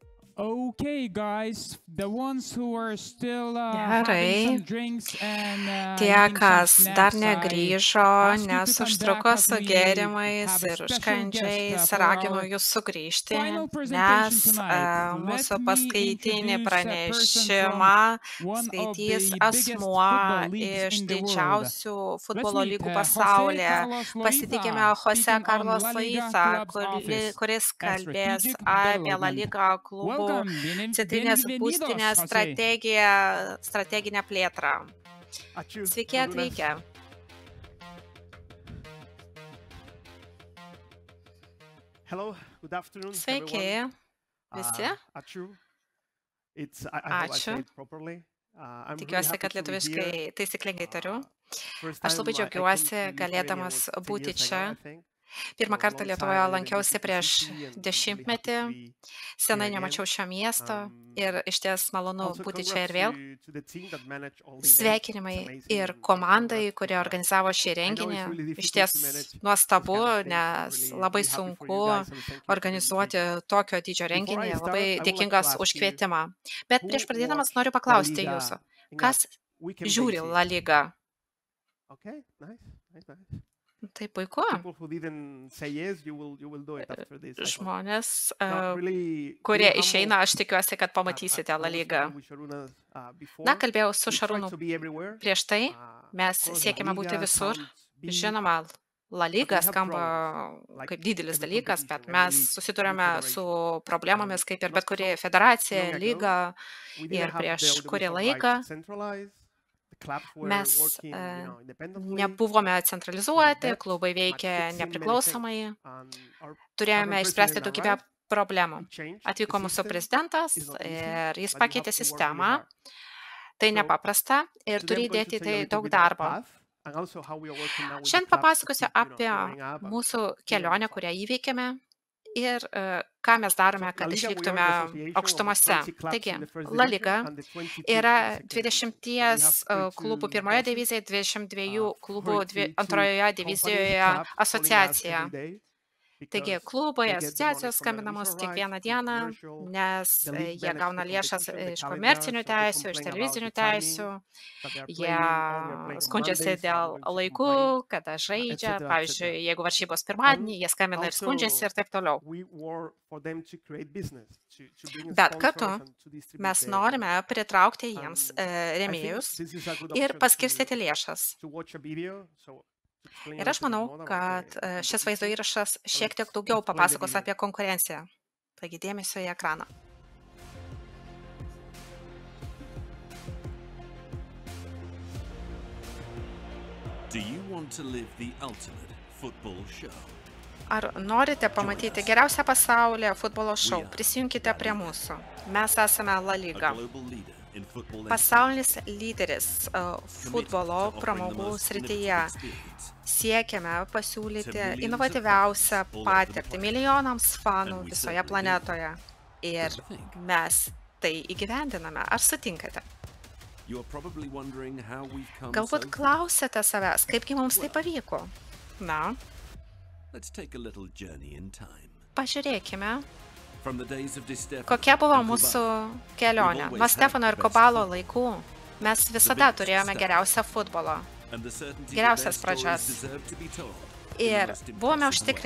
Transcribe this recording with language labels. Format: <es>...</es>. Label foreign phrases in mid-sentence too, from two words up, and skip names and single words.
<en>Okay, guys, the ones who are still having</en> <lt>Gerai.</lt> <en>some drinks and</en> <lt>Tie,</lt> <en>eating some</en> <lt>kas dar</lt> <en>snacks, I</en> <lt>negrįžo,</lt> <en>ask you to</en> <lt>nes</lt> <en>come back</en> <lt>užtruko</lt> <en>as</en> <lt>su</lt> <en>we</en> <lt>gėrimais</lt> <en>have a</en> <lt>ir</lt> <en>special guest</en> <lt>užkandžiais,</lt> <en>for</en> <lt>raginu</lt> <en>our</en> <lt>jūs sugrįžti,</lt> <en>final</en> <lt>nes</lt> <en>presentation tonight.</en> <lt>mūsų</lt> <en>Let me</en> <lt>paskaitinį</lt> <en>introduce a person from</en> <lt>pranešimą</lt> <en>one of</en> <lt>skaitys</lt> <en>the biggest</en> <lt>asmuo</lt> <en>football leagues</en> <lt>iš</lt> <en>in the world.</en> <lt>didžiausių</lt> <en>Let's</en> <lt>futbolo</lt> <en>meet</en> <lt>lygų</lt> <en>Jose</en> <lt>pasaulyje.</lt> <en>Carlos</en> <lt>Pasitikime</lt> <en>Loiza,</en> <lt>Jose</lt> <en>speaking on</en> <lt>Carlos</lt> <en>La Liga</en> <lt>Loiza,</lt> <en>Club's office</en> <lt>kuris</lt> <en>at</en> <lt>kalbės</lt> <en>strategic</en> <lt>apie La</lt> <en>development.</en> <lt>Liga klubų</lt> <en>Welcome,</en> <lt>centrinės</lt> <en>bienvenidos,</en> <lt>būstinės</lt> <en>Jose.</en> <lt>strateginę plėtrą. Ačiū. Sveiki atvykę.</lt> <en>Hello, good afternoon,</en> <lt>Sveiki</lt> <en>everyone.</en> <lt>visi. Ačiū.</lt> <en>I hope I say it properly. I'm really</en> <lt>Tikiuosi,</lt> <en>happy</en> <lt>kad</lt> <en>to be</en> <lt>lietuviškai</lt> <en>here.</en> <lt>taisyklingai tariu.</lt> <en>First</en> <lt>Aš</lt> <en>time</en> <lt>labai</lt> <en>I came</en> <lt>džiaugiuosi</lt> <en>to Lithuania</en> <lt>galėdamas</lt> <en>was 10</en> <lt>būti</lt> <en>years</en> <lt>čia.</lt> <en>ago, I think.</en> <lt>Pirmą</lt> <en>So</en> <lt>kartą</lt> <en>long</en> <lt>Lietuvoje</lt> <en>time I didn't</en> <lt>lankiausi</lt> <en>visit the</en> <lt>prieš</lt> <en>city and I'm really happy</en> <lt>dešimtmetį.</lt> <en>to be</en> <lt>Senai</lt> <en>here</en> <lt>nemačiau</lt> <en>again.</en> <lt>šio miesto ir išties malonu</lt> <en>Also</en> <lt>būti čia ir</lt> <en>congrats</en> <lt>vėl.</lt> <en>to the team that managed all the events. It's</en> <lt>Sveikinimai</lt> <en>amazing</en> <lt>ir</lt> <en>and</en> <lt>komandai,</lt> <en>congrats</en> <lt>kurie</lt> <en>because</en> <lt>organizavo šį</lt> <en>I know</en> <lt>renginį.</lt> <en>it's really difficult</en> <lt>Išties</lt> <en>to manage this</en> <lt>nuostabu,</lt> <en>kind of thing. So</en> <lt>nes</lt> <en>really,</en> <lt>labai</lt> <en>really happy for</en> <lt>sunku</lt> <en>you guys and thank you for the</en> <lt>organizuoti</lt> <en>invitation.</en> <lt>tokio dydžio</lt> <en>Before</en> <lt>renginį.</lt> <en>I</en> <lt>Labai</lt> <en>start, I would like to</en> <lt>dėkingas</lt> <en>ask</en> <lt>už</lt> <en>you</en> <lt>kvietimą. Bet prieš</lt> <en>who</en> <lt>pradėdamas</lt> <en>watched</en> <lt>noriu</lt> <en>La</en> <lt>paklausti</lt> <en>Liga</en> <lt>jūsų,</lt> <en>in</en> <lt>kas</lt> <en>a weekend</en> <lt>žiūri</lt> <en>basis?</en> <lt>La Liga?</lt> <en>Okay, nice.</en> <lt>Tai puiku.</lt> <en>People who didn't say yes, you will do it after this. I hope.</en> <lt>Žmonės,</lt> <en>No, really</en> <lt>kurie</lt> <en>humble.</en> <lt>išeina, aš tikiuosi, kad</lt> <en>I</en> <lt>pamatysite La</lt> <en>was</en> <lt>Ligą.</lt> <en>speaking with Sharunas, before.</en> <lt>Na, kalbėjau su</lt> <en>We try</en> <lt>Šarūnu</lt> <en>to be everywhere.</en> <lt>prieš tai. Mes</lt> <en>Of course, La</en> <lt>siekime būti</lt> <en>Liga</en> <lt>visur.</lt> <en>sounds big,</en> <lt>Žinoma, La</lt> <en>but</en> <lt>Liga</lt> <en>we have</en> <lt>skamba</lt> <en>problems, like</en> <lt>kaip didelis</lt> <en>every</en> <lt>dalykas, bet</lt> <en>competition,</en> <lt>mes</lt> <en>every</en> <lt>susidurėme</lt> <en>federation.</en> <lt>su problemomis, kaip ir</lt> <en>Not</en> <lt>bet kuri</lt> <en>so</en> <lt>federacija,</lt> <en>long ago,</en> <lt>lyga.</lt> <en>we</en> <lt>Ir</lt> <en>didn't have the</en> <lt>prieš kurį</lt> <en>audiovisual</en> <lt>laiką</lt> <en>rights centralized. The clubs were</en> <lt>mes</lt> <en>working, independently.</en> <lt>nebuvome centralizuoti,</lt> <en>That</en> <lt>klubai veikė</lt> <en>might fix in many</en> <lt>nepriklausomai.</lt> <en>things. And our</en> <lt>Turėjome</lt> <en>current</en> <lt>išspręsti</lt> <en>president</en> <lt>daugybę</lt> <en>arrived.</en> <lt>problemų.</lt> <en>He changed</en> <lt>Atvyko</lt> <en>the</en> <lt>mūsų</lt> <en>system.</en> <lt>prezidentas</lt> <en>It's not easy,</en> <lt>ir jis</lt> <en>but you</en> <lt>pakeitė</lt> <en>have to work really</en> <lt>sistemą.</lt> <en>hard.</en> <lt>Tai</lt> <en>So,</en> <lt>nepaprasta ir</lt> <en>today</en> <lt>turi</lt> <en>I'm going to</en> <lt>įdėti</lt> <en>tell you a</en> <lt>tai</lt> <en>little</en> <lt>daug</lt> <en>bit our</en> <lt>darbo.</lt> <en>path and also how we are working now with the</en> <lt>Šiandien</lt> <en>clubs to</en> <lt>papasakosiu</lt> <en>keep,</en> <lt>apie</lt> <en>growing up and</en> <lt>mūsų</lt> <en>being on the</en> <lt>kelionę,</lt> <en>top.</en> <lt>kurią įveikėme ir ką mes darome,</lt> <en>La</en> <lt>kad</lt> <en>Liga, we are</en> <lt>išliktume</lt> <en>the association of</en> <lt>aukštumose.</lt> <en>20 clubs</en> <lt>Taigi,</lt> <en>in the first</en> <lt>La</lt> <en>division</en> <lt>Liga</lt> <en>and the 22</en> <lt>yra</lt> <en>in the second division.</en> <lt>20</lt> <en>So we have</en> <lt>klubų</lt> <en>32</en> <lt>pirmoje</lt> <en>bosses,</en> <lt>divizijoje, 22 klubų</lt> <en>42</en> <lt>antroje</lt> <en>companies,</en> <lt>divizijoje</lt> <en>clubs calling us</en> <lt>asociacija.</lt> <en>every day</en> <lt>Taigi,</lt> <en>because</en> <lt>klubai,</lt> <en>they get the money</en> <lt>asociacijos</lt> <en>from</en> <lt>skambina mus</lt> <en>audiovisual</en> <lt>kiekvieną</lt> <en>rights, from</en> <lt>dieną,</lt> <en>commercial.</en> <lt>nes</lt> <en>The league</en> <lt>jie</lt> <en>manage</en> <lt>gauna</lt> <en>the</en> <lt>lėšas</lt> <en>competition, the</en> <lt>iš</lt> <en>calendar,</en> <lt>komercinių</lt> <en>so they</en> <lt>teisių, iš</lt> <en>complain about</en> <lt>televizinių</lt> <en>the timing,</en> <lt>teisių.</lt> <en>that they are</en> <lt>Jie</lt> <en>playing, oh, we are playing on</en> <lt>skundžiasi</lt> <en>Mondays, so</en> <lt>dėl</lt> <en>I'm going to</en> <lt>laikų,</lt> <en>complain,</en> <lt>kada žaidžia.</lt> <en>etc.,</en> <lt>Pavyzdžiui,</lt> <en>etc.</en> <lt>jeigu varžybos pirmadienį,</lt> <en>And</en> <lt>jie skambina ir skundžiasi</lt> <en>also,</en> <lt>ir taip toliau.</lt> <en>we work for them to create business, to bring</en> <lt>Bet kartu</lt> <en>sponsors and to distribute</en> <lt>mes</lt> <en>the</en> <lt>norime pritraukti</lt> <en>And</en> <lt>jiems</lt> <en>I think</en> <lt>rėmėjus</lt> <en>this is a good</en> <lt>ir</lt> <en>option</en> <lt>paskirstyti lėšas.</lt> <en>to watch a video. So to explain a</en> <lt>Ir aš</lt> <en>little bit</en> <lt>manau,</lt> <en>more about</en> <lt>kad</lt> <en>the</en> <lt>šis vaizdo</lt> <en>competition.</en> <lt>įrašas</lt> <en>So</en> <lt>šiek tiek</lt> <en>let's</en> <lt>daugiau</lt> <en>play the</en> <lt>papasakos</lt> <en>video.</en> <lt>apie konkurenciją. Taigi dėmesio į ekraną.</lt> <en>Do you want to live the ultimate football show?</en> <lt>Ar norite pamatyti geriausią pasaulyje futbolo šou? Prisijunkite prie mūsų. Mes esame La</lt> <en>A</en> <lt>Liga.</lt> <en>global leader in football</en> <lt>Pasaulinis lyderis</lt> <en>committed</en> <lt>futbolo</lt> <en>to offering the</en> <lt>pramogų</lt> <en>most</en> <lt>srityje.</lt> <en>innovative experience.</en> <lt>Siekiame pasiūlyti inovatyviausią patirtį milijonams fanų visoje planetoje. Ir mes tai įgyvendiname. Ar sutinkate?</lt> <en>You are probably wondering how we've come</en> <lt>Galbūt</lt> <en>so far.</en> <lt>klausėte savęs, kaipgi mums tai pavyko. Na,</lt> <en>Let's take a little journey in time.</en> <lt>pažiūrėkime,</lt> <en>From the days of Di Stefano</en> <lt>kokia buvo</lt> <en>and</en> <lt>mūsų</lt> <en>Kubala,</en> <lt>kelionė. Nuo Stefano ir Kobalo laikų mes visada turėjome geriausią futbolą.</lt> <en>and the certainty that</en> <lt>Geriausias</lt> <en>their stories</en> <lt>pradžias.</lt> <en>deserve to be told in the</en> <lt>Ir</lt> <en>most</en> <lt>buvome</lt> <en>impressive way.</en>